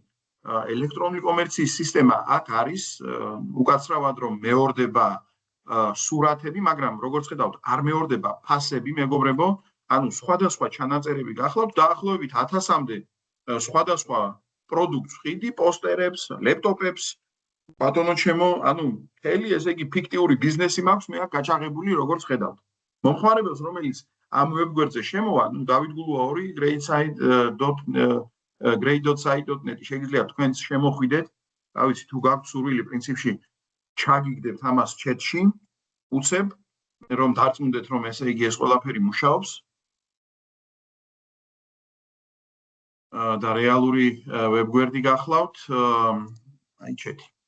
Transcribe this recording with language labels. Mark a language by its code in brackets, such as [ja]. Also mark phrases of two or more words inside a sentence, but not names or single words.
[ka] ელექტრონული კომერციის სისტემა აქ არის, უკაცრავად რომ მეორდება სურათები, მაგრამ როგორც ხედავთ, არ მეორდება ფასები, მეგობრებო, ანუ სხვადასხვა ჩანაწერები გახლავთ, დაახლოებით 1000-მდე სხვადასხვა პროდუქტს ვყიდი, პოსტერებს, ლეპტოპებს, ბატონო ჩემო, ანუ მთელი ესე იგი ფიქტიური ბიზნესი მაქვს მე აქ გაჩაღებული, როგორც ხედავთ. მომხმარებელს, რომელიც ამ ვებ გვერდზე შემოვა, ნუ დავით გულუაური grade.site.net შეგიძლიათ თქვენც შემოხვიდეთ, რა ვიცი თუ გაქვთ სურვილი პრინციპში ჩაგიგდებთ ამას ჩეტში, უცებ რომ დარწმუნდეთ რომ ესე იგი ეს ყველაფერი მუშაობს და რეალური ვებ გვერდი გახლავთ, აი ჩეტი.